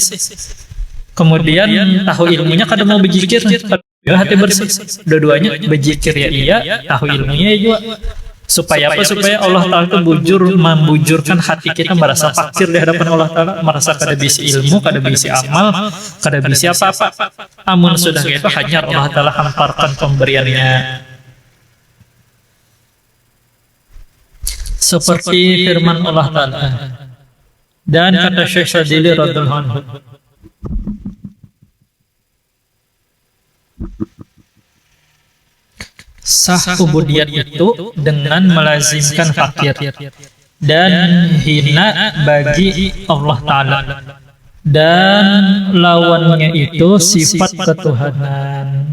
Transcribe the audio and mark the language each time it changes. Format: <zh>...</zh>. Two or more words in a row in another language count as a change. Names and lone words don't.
<id>Kemudian tahu ilmunya kada mau berzikir, hati bersih. Dua-duanya berzikir ya iya, tahu ilmunya ya juga. Supaya apa? Supaya Allah Ta'ala itu membujurkan hati kita merasa fakir di hadapan Allah Ta'ala, merasa kada bisa ilmu, kada bisa amal, kada bisa apa-apa. Amun sudah gitu, hanya Allah Ta'ala hamparkan pemberiannya. Seperti firman Allah Ta'ala. Dan kata Syekh Syadili</id> <ar>radhiyallahu anhu,</ar> <id>sah ubudiyat itu dengan melazimkan fakir dan hina bagi Allah Ta'ala, dan lawannya itu sifat ketuhanan.</id>